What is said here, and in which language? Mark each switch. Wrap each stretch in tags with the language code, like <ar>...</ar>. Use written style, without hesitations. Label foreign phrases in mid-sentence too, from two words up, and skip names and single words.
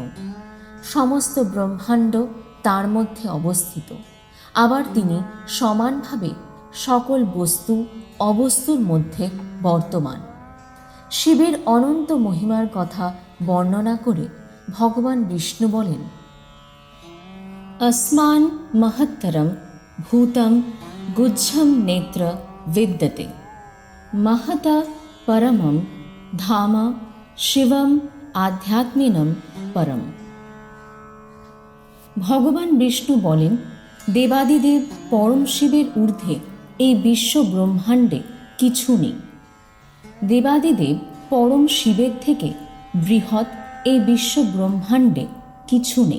<bn>সমস্ত ব্রহ্মাণ্ড তার মধ্যে অবস্থিত। আবার তিনি সমানভাবে সকল বস্তু অবস্তুর মধ্যে বর্তমান। শিবের অনন্ত মহিমার কথা বর্ণনা করে ভগবান বিষ্ণু বলেন,</bn> <sa>अस्मान् महत्तरं भूतं गुज्झं नेत्र विद्यते महता परमं धाम शिवम आध्यात्मिनम परम।</sa> <bn>ভগবান বিষ্ণু বলেন, দেবাদিদেব পরম শিবের ঊর্ধ্বে এই বিশ্ব ব্রহ্মাণ্ডে কিছু নেই। দেবাদিদেব পরম শিবের থেকে বৃহৎ এই বিশ্ব ব্রহ্মাণ্ডে কিছু নেই।</bn>